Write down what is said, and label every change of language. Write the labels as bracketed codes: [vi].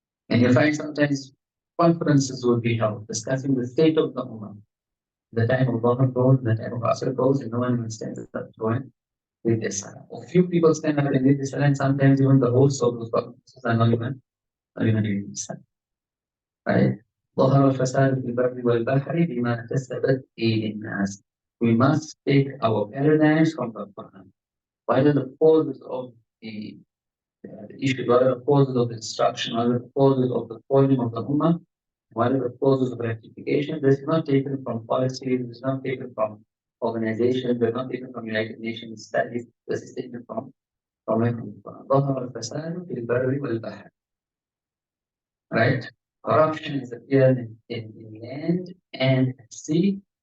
[en] And you find sometimes conferences will be held discussing the state of the Ummah. The time of Dhuhr goes, the time of Asr goes, and no one stands up to go and read the Salah. A few people stand up and read the Salah, and sometimes even the whole of those conferences are not even reading the Salah. Right? [ar] ظهر الفساد في البر والبحر بما كسبت أيدي الناس. [en] We must take our paradigms from the Quran. What are the causes of the issue? What are the causes of the destruction? What are the causes of the falling of the Ummah? What are the causes of rectification? This is not taken from policies. This is not taken from organizations. They're not taken from United Nations studies. This is taken from the Quran. [ar] ظهر الفساد في البر والبحر. [en] Right? Corruption is appeared in land and at sea.